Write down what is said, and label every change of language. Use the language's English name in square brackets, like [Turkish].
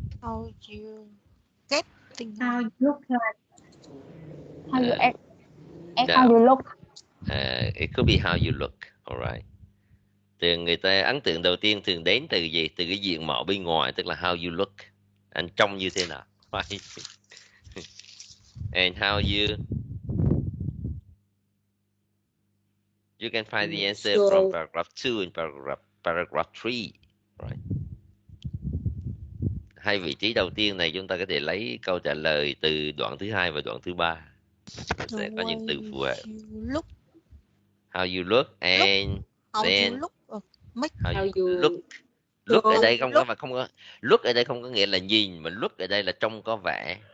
[English] How you get things. How you look like? How you act? No. How you look? It could be how you look. Alright. [Vietnamese] Thường người ta ấn tượng đầu tiên thường đến từ gì? Từ cái diện mạo bên ngoài, tức là [English] how you look. [Vietnamese] Anh trông như thế nào? Right. [English] And how you can find the answer from paragraph 2 and paragraph 3. Right. [Vietnamese] Hai vị trí đầu tiên này chúng ta có thể lấy câu trả lời từ đoạn thứ 2 và đoạn thứ 3. Sẽ có những từ phù hợp. [English] How you look and then how you look. [Vietnamese] Look ở đây không có look ở đây không có nghĩa là nhìn, mà look ở đây là trông có vẻ.